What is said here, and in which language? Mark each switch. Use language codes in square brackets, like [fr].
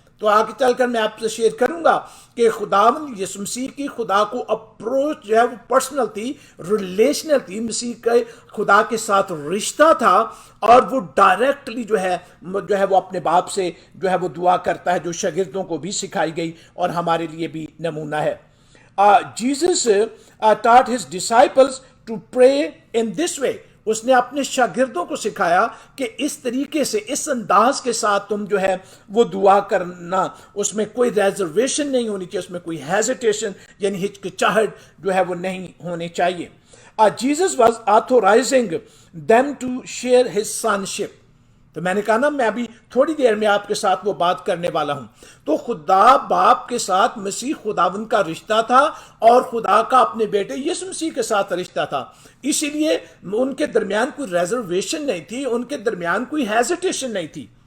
[ur] تو آگے چل کر میں آپ سے شیئر کروں گا کہ خداوند یسوع مسیح کی خدا کو اپروچ جو ہے وہ پرسنل تھی، ریلیشنل تھی. مسیح کے خدا کے ساتھ رشتہ تھا، اور وہ ڈائریکٹلی جو ہے وہ اپنے باپ سے جو ہے وہ دعا کرتا ہے، جو شاگردوں کو بھی سکھائی گئی اور ہمارے لیے بھی نمونہ ہے. [en] Jesus taught his disciples to pray in this way. [ur] اس نے اپنے شاگردوں کو سکھایا کہ اس طریقے سے، اس انداز کے ساتھ تم جو ہے وہ دعا کرنا. اس میں کوئی ریزرویشن نہیں ہونی چاہیے، اس میں کوئی ہیزیٹیشن یعنی ہچکچاہٹ جو ہے وہ نہیں ہونی چاہیے. [en] Jesus was authorizing them to share his sonship. [ur] تو میں نے کہا نا، میں ابھی تھوڑی دیر میں آپ کے ساتھ وہ بات کرنے والا ہوں. تو خدا باپ کے ساتھ مسیح خداوند کا رشتہ تھا، اور خدا کا اپنے بیٹے یسوع مسیح کے ساتھ رشتہ تھا. اسی لیے ان کے درمیان کوئی ریزرویشن نہیں تھی، ان کے درمیان کوئی ہیزیٹیشن نہیں تھی.